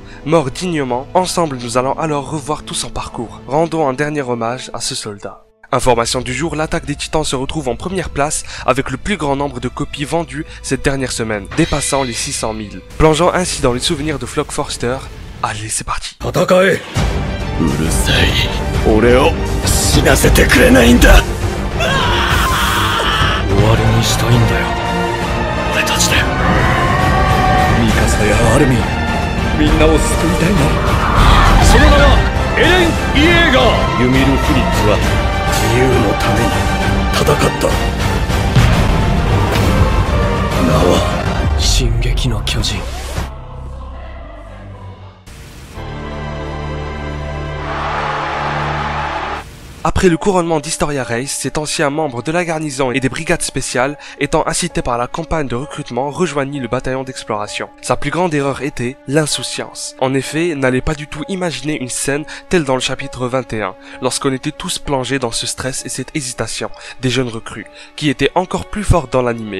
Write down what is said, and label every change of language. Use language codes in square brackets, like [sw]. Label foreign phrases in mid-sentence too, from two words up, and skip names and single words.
[fr] Mort dignement, ensemble nous allons alors revoir tout son parcours. Rendons un dernier hommage à ce soldat. Information du jour, l'attaque des titans se retrouve en première place avec le plus grand nombre de copies vendues cette dernière semaine, dépassant les 600 000. Plongeant ainsi dans les souvenirs de Flock Forster. Allez, c'est parti. [ja] 戦え。うるさい。俺を死なせてくれないんだ。終わりにしたいんだよ。俺たちで。ミカサやアルミン、みんなを救いたいな。その名はエレン・イエーガー。ユミル・フリッツは自由のために戦った。名は進撃の巨人。 [fr] Après le couronnement d'Historia Reis, cet ancien membre de la garnison et des brigades spéciales, étant incité par la campagne de recrutement, rejoignit le bataillon d'exploration. Sa plus grande erreur était l'insouciance. En effet, n'allait pas du tout imaginer une scène telle dans le chapitre 21, lorsqu'on était tous plongés dans ce stress et cette hésitation des jeunes recrues, qui étaient encore plus fortes dans l'animé.